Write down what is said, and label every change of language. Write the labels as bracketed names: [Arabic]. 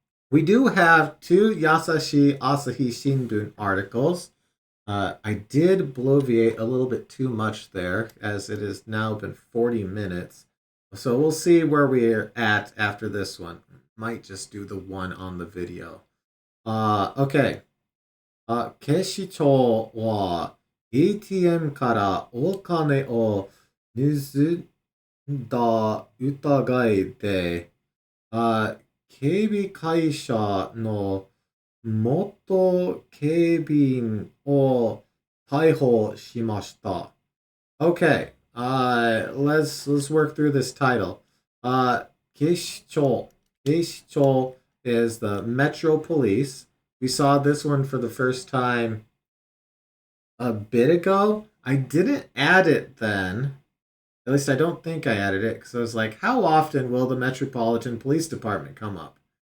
[English] We do have two Yasashi Asahi Shimbun articles. I did bloviate a little bit too much there, as it has now been 40 minutes. So we'll see where we're at after this one. Might just do the one on the video. Okay. [Japanese] 警視庁は ATM からお金を盗んだ疑いで、警備会社の元警備員を逮捕しました。 [English] Okay, let's work through this title. Keishicho. Keishicho is the Metro Police. We saw this one for the first time a bit ago. I didn't add it then. At least I don't think I added it because I was like, how often will the Metropolitan Police Department come up?